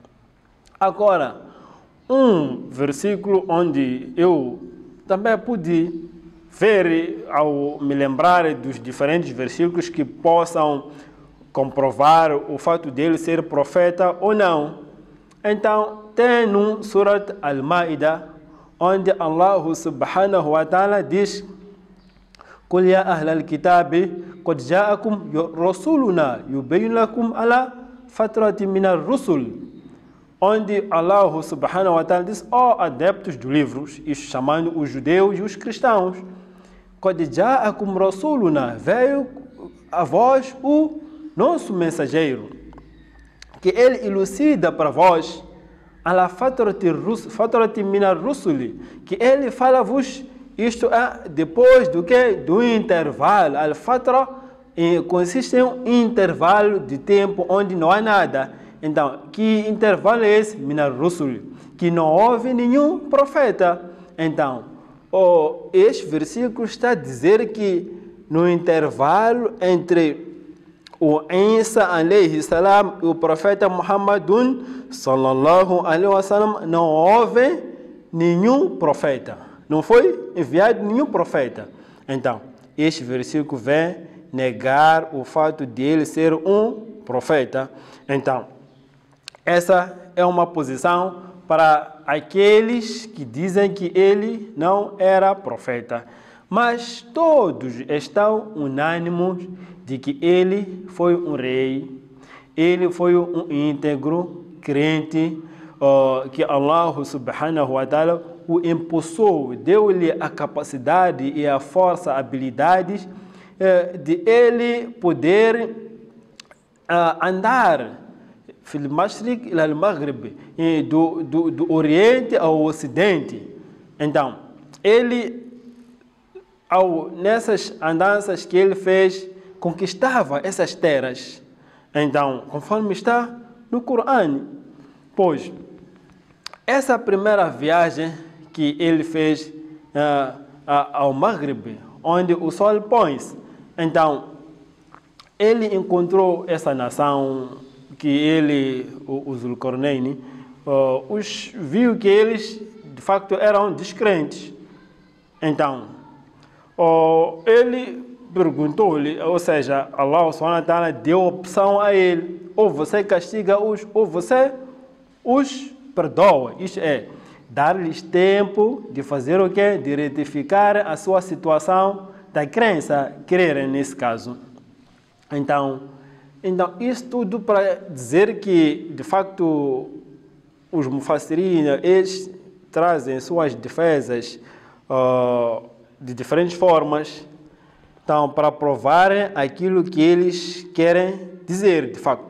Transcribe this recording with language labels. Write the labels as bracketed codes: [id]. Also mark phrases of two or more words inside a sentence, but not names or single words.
[pt] Agora, um versículo onde eu também pude ver, ao me lembrar dos diferentes versículos que possam comprovar o fato dele ser profeta ou não. Então, tem no Surat Al-Ma'idah, onde Allah [ar] سبحانه وتعالى diz: قل يا أهل الكتاب قد جاءكم رسولنا يبين لكم على فترة من الرسل. [pt] Onde Allah [ar] سبحانه وتعالى [pt] diz: ó adeptos do livro, isso chamando os judeus e os cristãos, [ar] قد جاءكم رسولنا, [pt] veio a vós o nosso mensageiro, que ele elucida para vós [ar] على فترة من الرسل, [pt] que ele fala-vos. Isto é depois do que? Do intervalo. Al-Fatra consiste em um intervalo de tempo onde não há nada. Então, que intervalo é esse? [ar] من الرسل, [pt] que não houve nenhum profeta. Então, este versículo está a dizer que no intervalo entre o Isa [ar] عليه السلام [pt] e o profeta Muhammadun [ar] صلى الله عليه وسلم [pt] não houve nenhum profeta. Não foi enviado nenhum profeta. Então, este versículo vem negar o fato de ele ser um profeta. Então, essa é uma posição para aqueles que dizem que ele não era profeta. Mas todos estão unânimes de que ele foi um rei, ele foi um íntegro crente, que Allah [ar] سبحانه وتعالى [pt] o impulsou, deu-lhe a capacidade e a força, habilidades de ele poder andar [ar] في المشرق إلى المغرب, [pt] do oriente ao ocidente. Então, ele, nessas andanças que ele fez, conquistava essas terras. Então, conforme está no Corão, pois essa primeira viagem que ele fez ao Maghrib, onde o sol põe-se, então ele encontrou essa nação que ele, os Dhul Qarnayn, viu que eles de facto eram descrentes. Então, ele perguntou-lhe, ou seja, Allah [ar] سبحانه وتعالى [pt] deu opção a ele: ou você castiga-os, ou você os perdoa. Isto é, dar-lhes tempo de fazer o quê? De retificar a sua situação da crença, crerem nesse caso. Então isso tudo para dizer que, de facto, os mufassirin, eles trazem suas defesas de diferentes formas, então, para provarem aquilo que eles querem dizer, de facto.